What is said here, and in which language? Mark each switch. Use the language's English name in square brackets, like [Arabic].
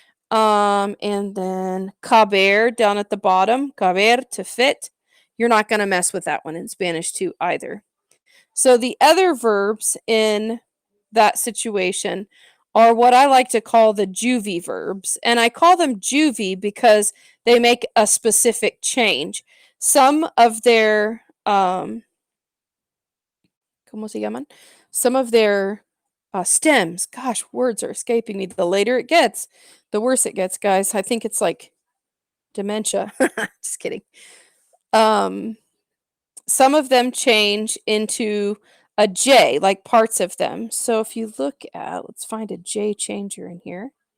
[English] And then caber down at the bottom, caber, to fit. You're not going to mess with that one in Spanish too either. So the other verbs in that situation are what I like to call the juvie verbs. And I call them juvie because they make a specific change. Some of their [Spanish] ¿cómo se llaman? [English] Some of their stems. Gosh, words are escaping me. The later it gets, the worse it gets, guys. I think it's like dementia. Just kidding. Some of them change into a J, like parts of them. So if you look at, let's find a J changer in here.